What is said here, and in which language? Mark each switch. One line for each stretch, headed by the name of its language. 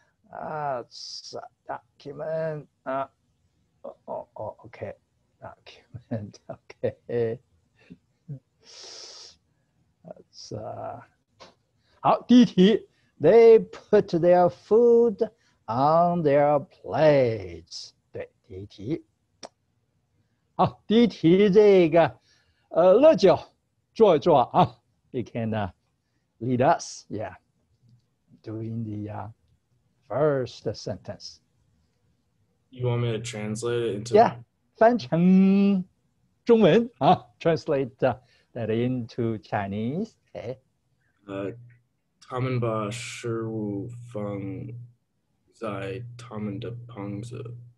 English: It's a document. Okay, document. Okay. Let's
Chinese: 好，第一题
English: ，They put their food on their plates.
Chinese: 对，第一题。好，第一题这个乐九做一做啊。
English: You can lead us, yeah, doing the first sentence. You want me to translate it into? Yeah,
Chinese: 翻成中文啊
English: translate that into Chinese. Okay.
Chinese: 他们把食物放在他们的盘子。